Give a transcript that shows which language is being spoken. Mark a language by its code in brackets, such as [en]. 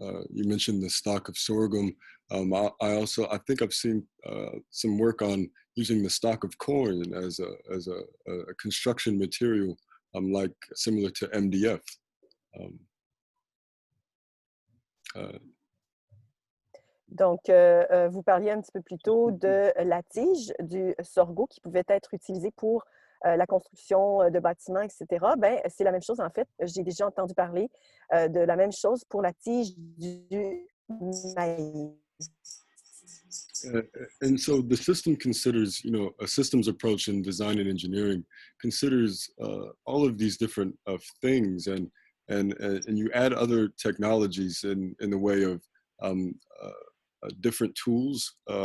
[en] You mentioned the stalk of sorghum. I think I've seen some work on using the stalk of corn as a construction material, like similar to MDF. [fr] Donc, vous parliez un petit peu plus tôt de la tige du sorgho qui pouvait être utilisée pour la construction de bâtiments, etc. Ben, c'est la même chose, en fait. J'ai déjà entendu parler de la même chose pour la tige du maïs. [en] And so the system considers, a systems approach in design and engineering considers all of these different things, and you add other technologies in the way of different tools.